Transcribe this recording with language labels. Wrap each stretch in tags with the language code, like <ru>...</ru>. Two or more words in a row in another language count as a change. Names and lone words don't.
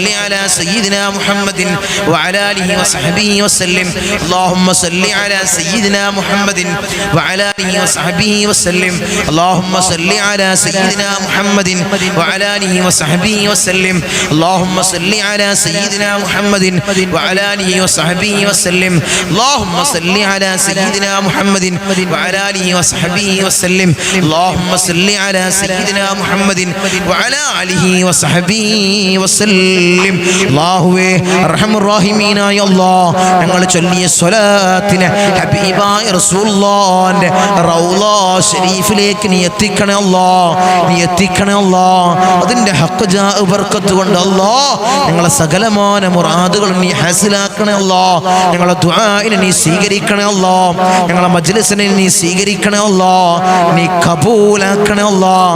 <ar>على سيدنا محمد وعلى آله وصحبه وسلم اللهم صل على سيدنا محمد وعلى آله وصحبه وسلم اللهم صل على سيدنا محمد وعلى آله وصحبه وسلم اللهم صل على سيدنا محمد وعلى آله وصحبه وسلم اللهم صل على سيدنا محمد وعلى آله وصحبه وسلم اللهم صل على سيدنا محمد وعلى آله وصحبه</ar> <ml>وسلم അല്ലാഹുവേ അർഹമർ റഹീമീനായ അല്ലാഹ് ഞങ്ങൾ ചൊല്ലിയ സ്വലാത്തിനെ ഹബീബായ റസൂലുള്ളാഹിന്റെ റൗള ശരീഫിലേക്ക് നീ എത്തിക്കണേ അല്ലാഹ് നീ എത്തിക്കണേ അല്ലാഹ് അതിന്റെ ഹഖ് ജാ ബർക്കത്ത് കൊണ്ട് അല്ലാഹ് ഞങ്ങളെ സകലമായ മുറാദുകൾ നീ ഹാസിലാക്കണേ അല്ലാഹ് ഞങ്ങളെ ദുആഇനെ നീ സ്വീകരിക്കണേ അല്ലാഹ് ഞങ്ങളെ മജ്ലിസിനെ നീ സ്വീകരിക്കണേ അല്ലാഹ് നീ കബൂലാക്കണേ അല്ലാഹ്</ml>